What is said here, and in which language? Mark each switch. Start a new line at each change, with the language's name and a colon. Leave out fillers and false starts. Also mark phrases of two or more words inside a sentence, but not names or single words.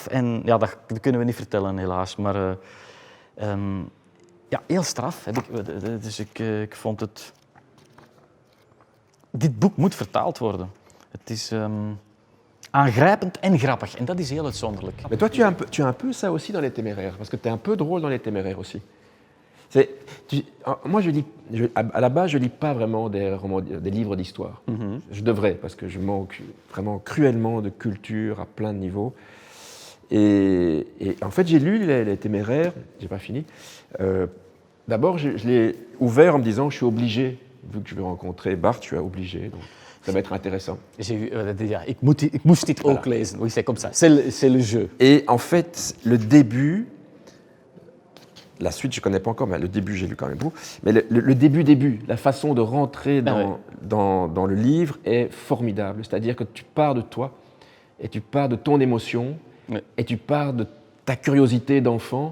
Dutch: En ja, dat kunnen we niet vertellen, helaas. Maar heel straf. Dus ik vond het... Dit boek moet vertaald worden. Het is aangrijpend en grappig. En dat is heel uitzonderlijk.
French: Mais toi, tu as un peu ça aussi dans les Téméraires, parce que tu es un peu drôle dans les Téméraires aussi. Moi, à la base, je lis pas vraiment des livres d'histoire. Mm-hmm. Je devrais, parce que je manque vraiment cruellement de culture à plein de niveaux. Et en fait, j'ai lu les Téméraires, j'ai pas fini. D'abord, je l'ai ouvert en me disant, je suis obligé, vu que je vais rencontrer Bart, je suis obligé. Donc, ça va être intéressant.
Dutch: Ik moest dit ook lezen.
French: Oui, c'est comme ça. C'est le jeu. Et en fait, le début... La suite, je ne connais pas encore, mais le début, j'ai lu quand même beaucoup. Mais le début, la façon de rentrer dans le livre est formidable. C'est-à-dire que tu pars de toi, et tu pars de ton émotion, et tu pars de ta curiosité d'enfant.